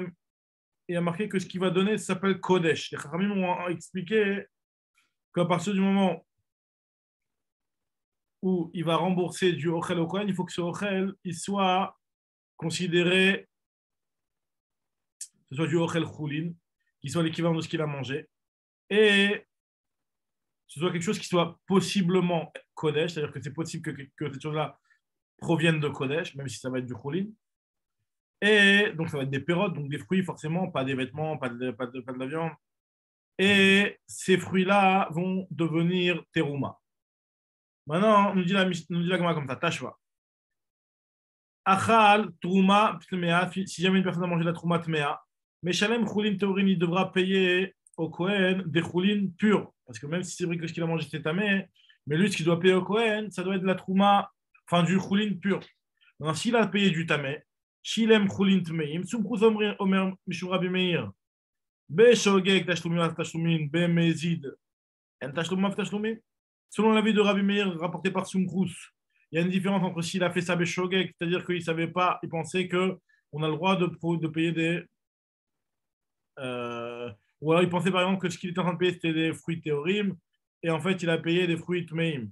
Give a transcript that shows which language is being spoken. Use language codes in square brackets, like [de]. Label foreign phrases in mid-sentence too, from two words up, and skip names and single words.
[fr] Et il y a marqué que ce qu'il va donner s'appelle Kodesh. Les Chachamim ont expliqué qu'à partir du moment où il va rembourser du Ochel au Kohen, il faut que ce Ochel il soit considéré, ce soit du [he] אוכל חולין, [fr] qui soit l'équivalent de ce qu'il a mangé, et ce soit quelque chose qui soit possiblement Kodesh, c'est-à-dire que c'est possible que cette chose-là provienne de Kodesh, même si ça va être du Choulin. Et donc ça va être des pérotes, donc des fruits forcément, pas des vêtements, pas de la viande. Et ces fruits-là vont devenir terouma. Maintenant, nous dit la Gemara comme ça, tashva. [he] אכל תרומה טמאה, [fr] si jamais une personne a mangé la [he] תרומה טמאה, [fr] mais [he] שילם חולין טהורין, [fr] il devra payer au Kohen des choulin purs. Parce que même si c'est vrai que ce qu'il a mangé c'était tamé, mais lui, ce qu'il doit payer au Kohen, ça doit être de la trouma, enfin du choulin pur. Maintenant, s'il a payé du tamé, [he] שילם חולין טמאים סומכוס אומר משום רבי מאיר בשוגג תשלומיו תשלומין במזיד אין תשלומיו תשלומין. [fr] Selon l'avis de Rabbi Meir rapporté par Sumkrous, il y a une différence entre s'il a fait ça Beshogeg, c'est-à-dire qu'il ne savait pas, il pensait qu'on a le droit de payer des. Ou alors il pensait par exemple que ce qu'il était en train de payer c'était des fruits théorim, et en fait il a payé des fruits tmeim.